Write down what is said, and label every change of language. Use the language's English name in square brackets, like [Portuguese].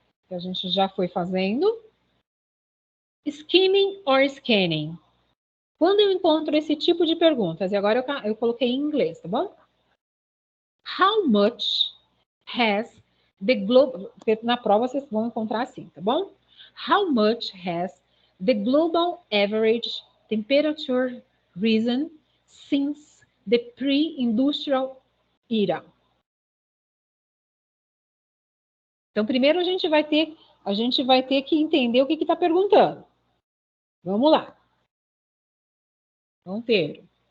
[Portuguese] Que a gente já foi fazendo. [English] Skimming or scanning? [Portuguese] Quando eu encontro esse tipo de perguntas, e agora eu coloquei em inglês, tá bom? [English] How much has the global... [Portuguese] Na prova vocês vão encontrar assim, tá bom? [English] How much has the global average temperature risen since the pre-industrial era? [Portuguese] Então, primeiro a gente vai ter que entender o que está perguntando. Vamos lá. Ponteiro.